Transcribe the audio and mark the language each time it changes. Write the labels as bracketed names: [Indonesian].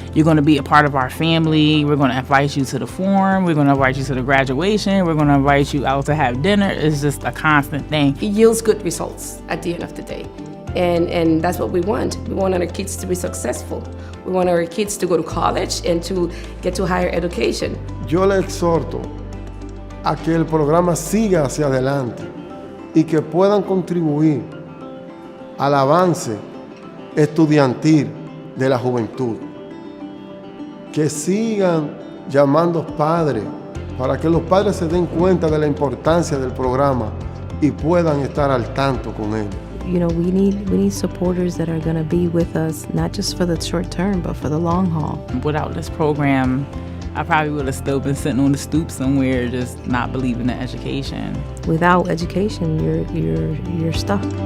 [English] You're going to be a part of our family. We're going to invite you to the forum. We're going to invite you to the graduation. We're going to invite you out to have dinner. It's just a constant thing. It yields good results at the end of the day. And that's what we want. We want our kids to be successful. We want our kids to go to college and to get to higher education. [Spanish] Yo le exhorto a que el programa siga hacia adelante y que puedan contribuir al avance estudiantil de la juventud. Que sigan llamando padres para que los padres se den cuenta de la importancia del programa y puedan estar al tanto con él. [English] You know, we need supporters that are going to be with us, not just for the short term, but for the long haul. Without this program, I probably would have still been sitting on the stoop somewhere, just not believing in education. Without education, you're stuck.